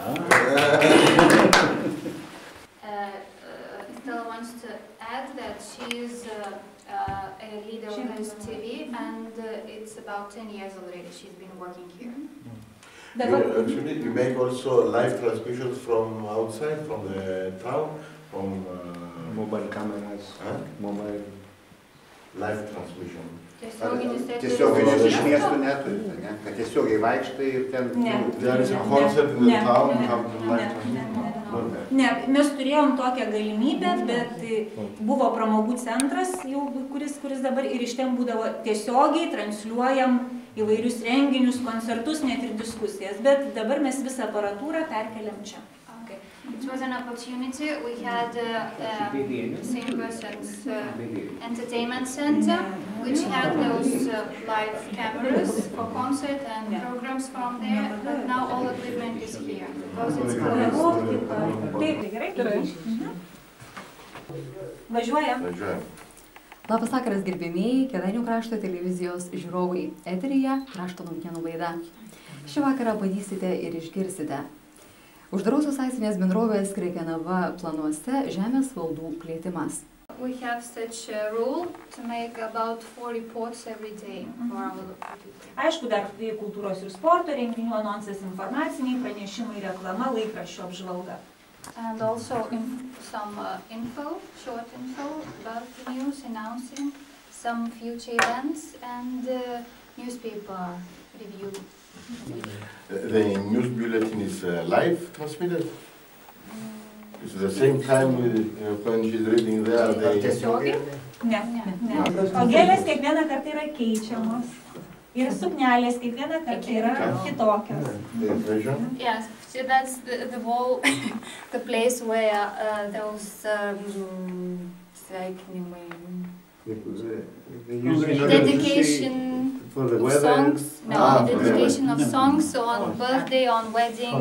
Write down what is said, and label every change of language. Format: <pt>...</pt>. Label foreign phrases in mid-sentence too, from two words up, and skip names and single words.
<en>Stella wants to add that she is a leader of this TV, and it's about 10 years already she's been working here. Actually, you make also live transmissions from outside, from the town, from mobile cameras, mobile live transmission.</en> <lt>Tiesiogiai iš miestų neturite, ne? Kad tiesiogiai vaikštai ir ten...</lt> <en>There is a concert in the town, have to live</en> <lt>Ne, mes turėjom tokią galimybę, bet buvo pramogų centras, kuris dabar ir iš ten būdavo tiesiogiai transliuojam įvairius renginius, koncertus, net ir diskusijas, bet dabar mes visą aparatūrą perkeliam čia.</lt> <en>Okay. It was an opportunity. We had St. Person's Entertainment Center, which had those live cameras for concert and programs from there, but now all equipment is here because it's closed.</en> <lt>Važiuojam. Labas vakaras, gerbėmieji Kėdainių krašto televizijos žiūrovai. Eteryje krašto naujienų laida. Šį vakarą matysite ir išgirsite. Uždarosios akcinės bendrovės Krekenava planuose žemės valdų plėtimas.</lt> <en>We have such a rule to make about 4 reports every day for our people.</en> <lt>Aišku, dar kultūros ir sporto renginių anonsas, informaciniai pranešimai, reklama, laikraščio apžvalga.</lt> <en>And also some info, short info about the news, announcing some future events and newspaper review. The news bulletin is live transmitted? It's the same time when she's reading there,</en> <lt>Tiesiogiai? Ne. O gėlės kiekvieną kartą yra keičiamos. Ir suknelės kiekvieną kartą yra kitokios.</lt> <en>Yes, so that's the whole, the place where those dedication of songs, dedication of songs on birthday, on wedding,</en>